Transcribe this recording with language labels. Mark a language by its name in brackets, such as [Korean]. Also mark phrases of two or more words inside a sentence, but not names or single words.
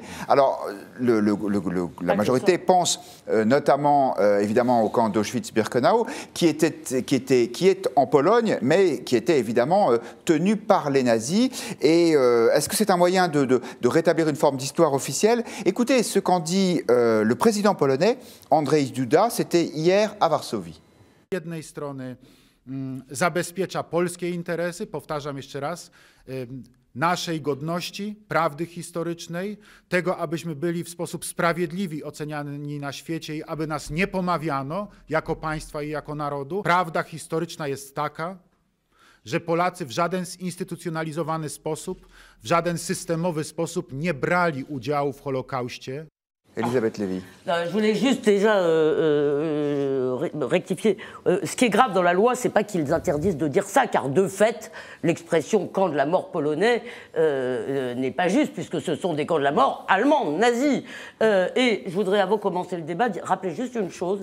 [French] Alors, la majorité pense notamment, évidemment, au camp d'Auschwitz-Birkenau, qui est en Pologne, mais qui était évidemment tenu par les nazis. Et est-ce que c'est un moyen de rétablir une forme d'histoire officielle? Écoutez ce qu'en dit le président polonais, Andrzej Duda, c'était hier à Varsovie. [Polish] Z jednej strony zabezpiecza polskie interesy, powtarzam jeszcze raz, naszej godności, prawdy historycznej, tego, abyśmy byli w sposób sprawiedliwi oceniani na świecie i aby nas nie pomawiano jako państwa i jako narodu. Prawda historyczna jest taka, że Polacy w żaden zinstytucjonalizowany sposób, w żaden systemowy sposób nie brali udziału w Holokauście. [French] Elisabeth Lévy. Je voulais juste déjà rectifier. Ce qui est grave dans la loi, c'est pas qu'ils interdisent de dire ça, car de fait, l'expression camp de la mort polonais n'est pas juste, puisque ce sont des camps de la mort allemands, nazis. Et je voudrais, avant de commencer le débat, rappeler juste une chose.